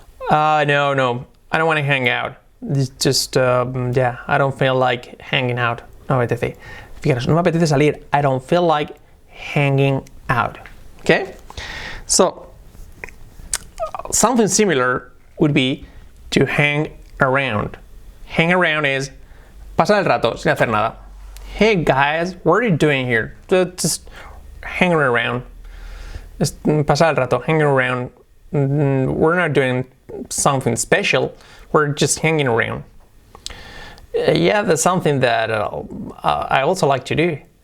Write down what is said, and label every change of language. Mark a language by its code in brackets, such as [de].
[en] No, I don't want to hang out. It's just, yeah, I don't feel like hanging out. [es] No me apetece. Fíjate, no me apetece salir. [en] I don't feel like hanging out. Okay? So, something similar would be to hang around. Hang around is [es] pasar el rato sin hacer nada. [en] Hey guys, what are you doing here? Just hanging around. Just [es] pasar el rato, [en] hanging around. We're not doing something special. We're just hanging around. Yeah, that's something that I also like to do.